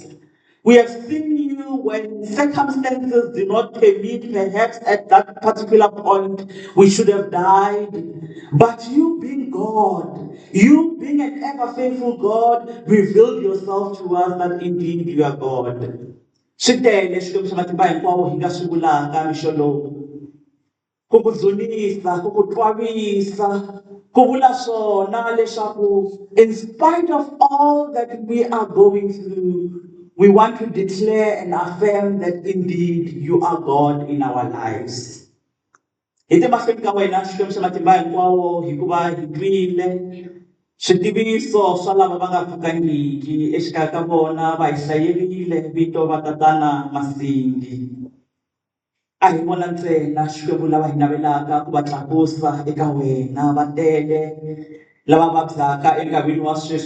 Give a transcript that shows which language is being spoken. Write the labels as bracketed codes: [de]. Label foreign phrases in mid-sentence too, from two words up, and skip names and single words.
[en] We have seen you when circumstances did not permit, perhaps at that particular point we should have died. But you being God, you being an ever faithful God, revealed yourself to us that indeed you are God. [ts] Switele Xikwembu xa matimba hinkwawo hi nga swi vulanga mixo lowu. Ku ku dzunisa, ku ku twavisa, ku vula swona leswaku [en] in spite of all that we are going through, we want to declare and affirm that indeed you are God in our lives. [ts] Hi te mahlweni ka wena Xikwembu xa matimba hinkwawo hikuva hi twile switiviso swa lava va nga pfukangiki exikarhi ka vona va hi hlayerile vito va tatana Masingi. A hi vona ntsena Xikwembu lava hi navelaka ku va tlakusa eka wena, va tele lava vabyaka enkarhini wa sweswi.